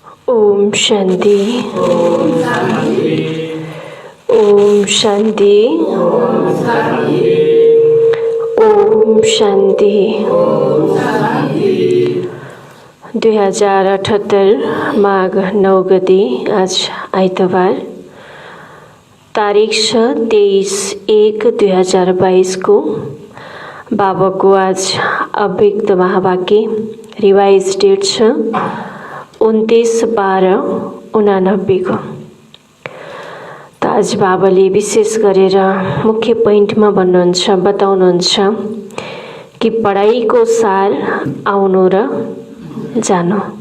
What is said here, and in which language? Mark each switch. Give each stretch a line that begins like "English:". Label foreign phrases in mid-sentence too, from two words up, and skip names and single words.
Nepali: ओम शांति। ओम शांति। ओम शांति। 2078 माघ 9 गते आज आइतबार, तारिख छ 23/1/2022 को। बाबा को आज अव्यक्त महावाक्य
English: revise date
Nepali: छ 29/12/89 को। त आज बाबाले विशेष गरेर मुख्य पोइन्टमा भन्नुहुन्छ, बताउनुहुन्छ कि पढाइको सार आउनु र जानु।